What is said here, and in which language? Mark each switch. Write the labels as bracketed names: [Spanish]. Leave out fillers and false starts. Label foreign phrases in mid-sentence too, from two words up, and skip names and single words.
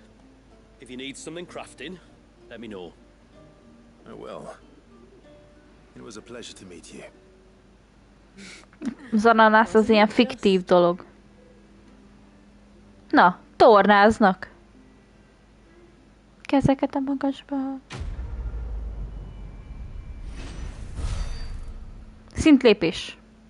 [English] If you need something crafting, let me know. Oh well. It was a pleasure to meet you. [Hungarian] Az ananász az ilyen fiktív dolog. Na, tornáznak. Kezeket a magasba. Szintlépés.